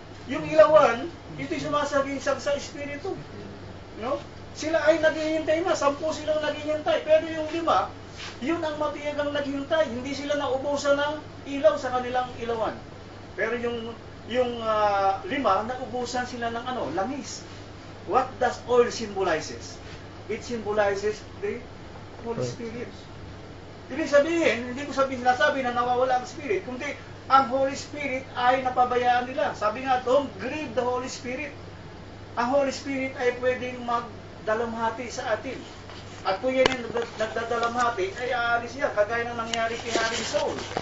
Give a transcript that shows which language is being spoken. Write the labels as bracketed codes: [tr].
[tl] Yung ilawan, ito'y sumasagisag sa Espiritu. No? Sila ay naghihintay na, 10 silang naghihintay. Pero yung 5, yun ang matiyagang naghihintay. Hindi sila naubusan ng ilaw sa kanilang ilawan. Pero yung 5, naubusan sila ng langis. [en] What does oil symbolizes? It symbolizes the Holy Spirit. [tl] Ibig sabihin, hindi ko sinasabi na nawawala ang Spirit, kundi ang Holy Spirit ay napabayaan nila. Sabi nga, [en] don't grieve the Holy Spirit. [tl] Ang Holy Spirit ay pwedeng magdalamhati sa atin. At kung yan yung nagdadalamhati, ay aalis yan. Kagaya ng nangyari kay Haring Saul.